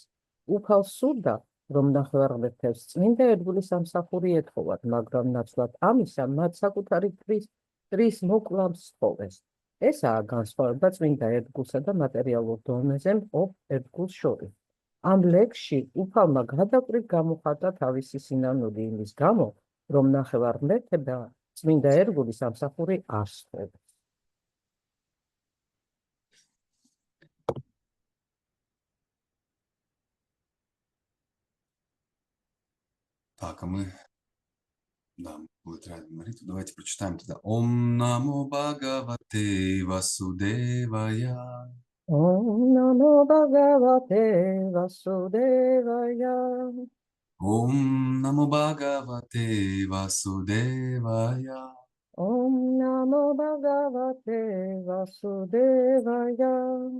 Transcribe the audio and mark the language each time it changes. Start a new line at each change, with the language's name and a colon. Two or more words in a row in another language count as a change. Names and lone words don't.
Georgian: უფალს სურდა, რომ ნახევარმეფთებს წმინდა ერთგულის ამსახური ეთხოვათ, მაგრამ ნაცვლად ამისა მათ საკუთარი მტრის მოკლამს სთხოვეს. ესაა განსხვავება წმინდა ერთგულსა და მატერიალურ დონეზე მყოფ ერთგულს შორის. ამ ლექსში უფალმა გადაკვრივ გამოხატა თავისი სინანული იმის გამო, რომ ნახევარმეფთებმა წმინდა ერთგულის ამსახური არ სთხოვეს.
Russian: Так, а мы... Да, будет рядом молитва. Давайте прочитаем тогда.
Sanskrit: ॐ नमो भगवते वासुदेवाय. ॐ नमो भगवते वासुदेवाय. ॐ नमो भगवते वासुदेवाय. ॐ नमो भगवते वासुदेवाय.